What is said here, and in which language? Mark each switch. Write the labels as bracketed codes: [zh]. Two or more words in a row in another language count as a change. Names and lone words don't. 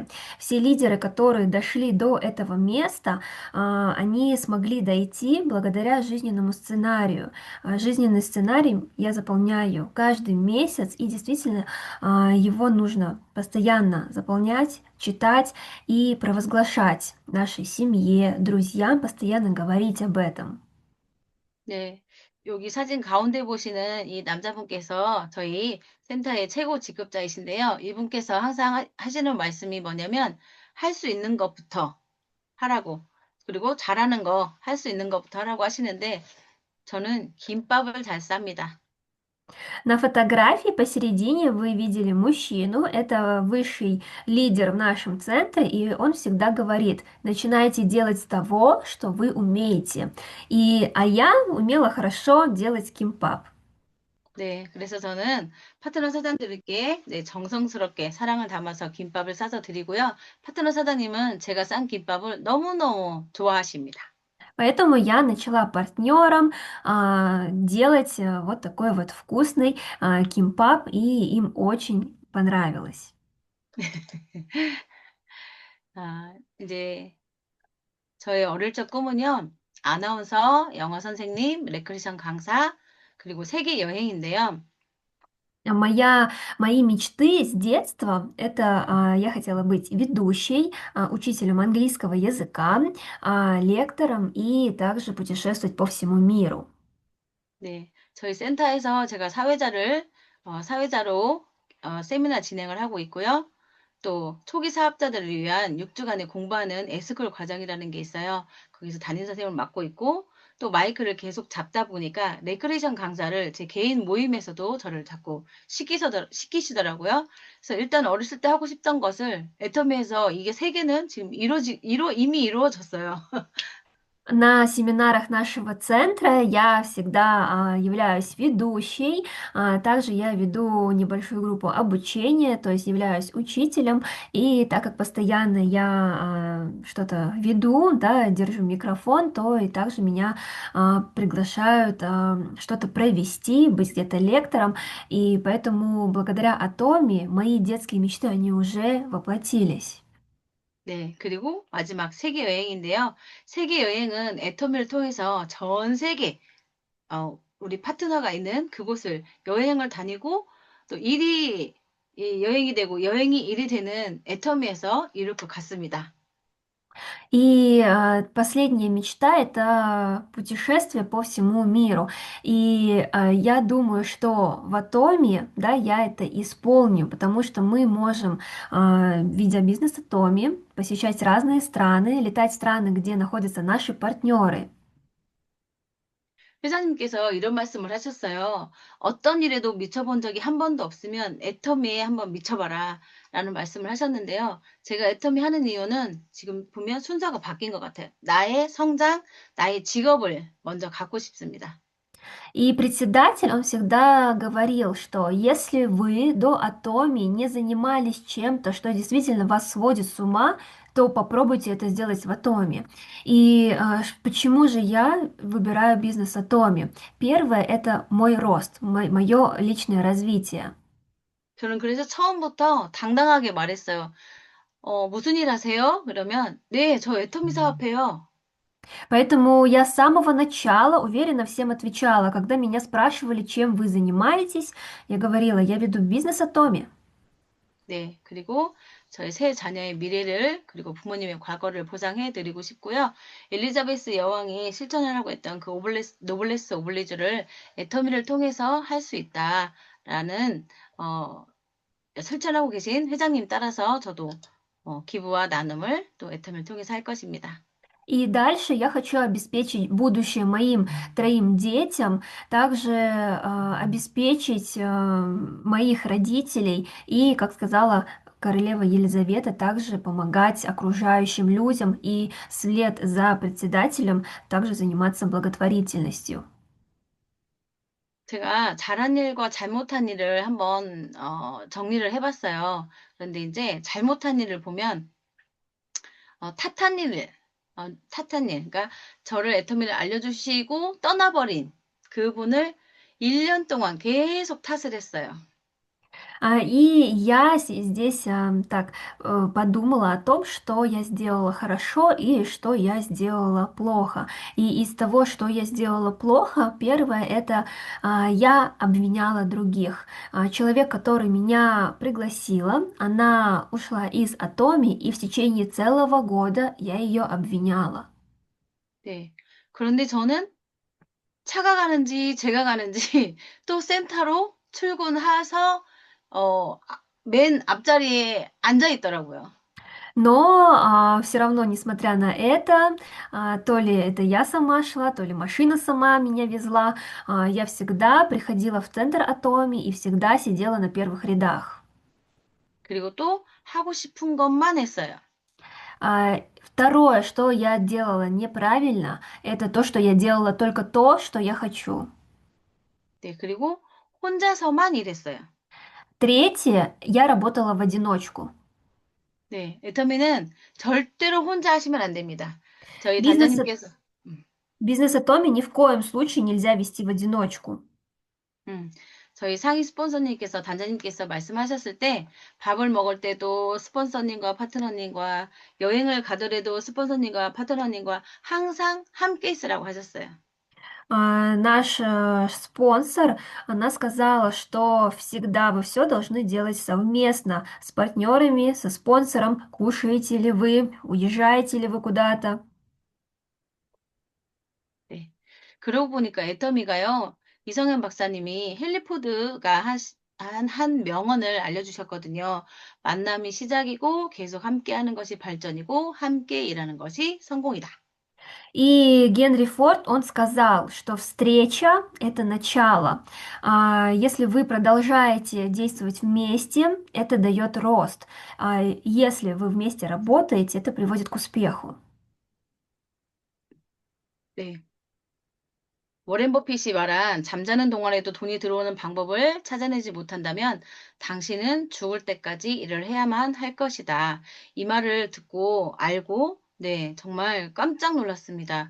[ru] Все лидеры, которые дошли до этого места, они смогли дойти благодаря жизненному сценарию. Жизненный сценарий я заполняю каждый месяц, и действительно его нужно постоянно заполнять, читать и провозглашать нашей семье, друзьям, постоянно говорить об этом. [ko] 네. 여기 사진 가운데 보시는 이 남자분께서 저희 센터의 최고 직급자이신데요. 이분께서 항상 하시는 말씀이 뭐냐면 할 수 있는 것부터 하라고. 그리고 잘하는 거, 할 수 있는 것부터 하라고 하시는데 저는 김밥을 잘 쌉니다. [ru] На фотографии посередине вы видели мужчину, это высший лидер в нашем центре, и он всегда говорит: начинайте делать с того, что вы умеете. А я умела хорошо делать кимпап. [ko] 네, 그래서 저는 파트너 사장님들께 네, 정성스럽게 사랑을 담아서 김밥을 싸서 드리고요. 파트너 사장님은 제가 싼 김밥을 너무너무 좋아하십니다. [ru] Поэтому я начала партнерам делать вот такой вот вкусный кимпап, и им очень понравилось. [ko] 아, 이제 저의 어릴 적 꿈은요, 아나운서, 영어 선생님, 레크레이션 강사, 그리고 세계 여행인데요. [ru] Мои мечты с детства — это я хотела быть ведущей, учителем английского языка, лектором и также путешествовать по всему миру. [ko] 네, 저희 센터에서 제가 사회자로 세미나 진행을 하고 있고요. 또 초기 사업자들을 위한 6주간의 공부하는 에스쿨 과정이라는 게 있어요. 거기서 담임 선생님을 맡고 있고 또 마이크를 계속 잡다 보니까 레크레이션 강사를 제 개인 모임에서도 저를 자꾸 시키시더라고요. 그래서 일단 어렸을 때 하고 싶던 것을 애터미에서 이게 세 개는 지금 이미 이루어졌어요. [ru] На семинарах нашего центра я всегда являюсь ведущей, также я веду небольшую группу обучения, то есть являюсь учителем, и так как постоянно я что-то веду, да, держу микрофон, то и также меня приглашают что-то провести, быть где-то лектором, и поэтому благодаря Атоме мои детские мечты, они уже воплотились. [ko] 네, 그리고 마지막 세계 여행인데요. 세계 여행은 애터미를 통해서 전 세계 우리 파트너가 있는 그곳을 여행을 다니고 또 이 여행이 되고 여행이 일이 되는 애터미에서 이룰 것 같습니다. [ru] И последняя мечта — это путешествие по всему миру. И я думаю, что в Атоме, да, я это исполню, потому что мы можем, видя бизнес Атоме, посещать разные страны, летать в страны, где находятся наши партнеры. [ko] 회장님께서 이런 말씀을 하셨어요. 어떤 일에도 미쳐본 적이 한 번도 없으면 애터미에 한번 미쳐봐라 라는 말씀을 하셨는데요. 제가 애터미 하는 이유는 지금 보면 순서가 바뀐 것 같아요. 나의 성장, 나의 직업을 먼저 갖고 싶습니다. [ru] И председатель, он всегда говорил, что если вы до Атоми не занимались чем-то, что действительно вас сводит с ума, то попробуйте это сделать в Атоме. И почему же я выбираю бизнес Атоми? Первое — это мой рост, мое личное развитие. [ko] 저는 그래서 처음부터 당당하게 말했어요. 무슨 일 하세요? 그러면, 네, 저 애터미 사업해요. [ru] Поэтому я с самого начала уверенно всем отвечала, когда меня спрашивали, чем вы занимаетесь, я говорила, я веду бизнес Атоми. [ko] 네, 그리고 저희 세 자녀의 미래를, 그리고 부모님의 과거를 보장해드리고 싶고요. 엘리자베스 여왕이 실천하라고 했던 그 노블레스 오블리주를 애터미를 통해서 할 수 있다라는, 실천하고 계신 회장님 따라서 저도 기부와 나눔을 또 애터미를 통해서 할 것입니다. [ru] И дальше я хочу обеспечить будущее моим троим детям, также обеспечить моих родителей и, как сказала королева Елизавета, также помогать окружающим людям и вслед за председателем также заниматься благотворительностью. [ko] 제가 잘한 일과 잘못한 일을 한번 정리를 해봤어요. 그런데 이제 잘못한 일을 보면 탓한 일, 그러니까 저를 애터미를 알려주시고 떠나버린 그분을 1년 동안 계속 탓을 했어요. [ru] И я здесь так подумала о том, что я сделала хорошо и что я сделала плохо. И из того, что я сделала плохо, первое — это я обвиняла других. Человек, который меня пригласила, она ушла из Атоми, и в течение целого года я ее обвиняла. [ko] 네. 그런데 저는 차가 가는지 제가 가는지 또 센터로 출근해서 맨 앞자리에 앉아 있더라고요. [ru] Но все равно, несмотря на это, то ли это я сама шла, то ли машина сама меня везла, я всегда приходила в центр Атоми и всегда сидела на первых рядах. [ko] 그리고 또 하고 싶은 것만 했어요. [ru] Второе, что я делала неправильно, это то, что я делала только то, что я хочу. [ko] 네, 그리고 혼자서만 일했어요. [ru] Третье, я работала в одиночку. [ko] 네, 애터미는 절대로 혼자 하시면 안 됩니다. 저희 [ru] Бизнес [ko] 단장님께서, [ru] Бизнес Atomy ни в коем случае нельзя вести в одиночку. [ko] 음, 저희 상위 스폰서님께서, 단장님께서 말씀하셨을 때, 밥을 먹을 때도 스폰서님과 파트너님과, 여행을 가더라도 스폰서님과 파트너님과 항상 함께 있으라고 하셨어요. [ru] Наш спонсор, она сказала, что всегда вы все должны делать совместно с партнерами, со спонсором. Кушаете ли вы, уезжаете ли вы куда-то. [ko] 네. 그러고 보니까 애터미가요, 이성현 박사님이 헨리 포드가 한 명언을 알려주셨거든요. 만남이 시작이고 계속 함께 하는 것이 발전이고 함께 일하는 것이 성공이다. [ru] И Генри Форд, он сказал, что встреча– это начало. Если вы продолжаете действовать вместе, это дает рост. Если вы вместе работаете, это приводит к успеху. [ko] 네. 워렌 버핏이 말한 잠자는 동안에도 돈이 들어오는 방법을 찾아내지 못한다면 당신은 죽을 때까지 일을 해야만 할 것이다. 이 말을 듣고 알고, 네, 정말 깜짝 놀랐습니다.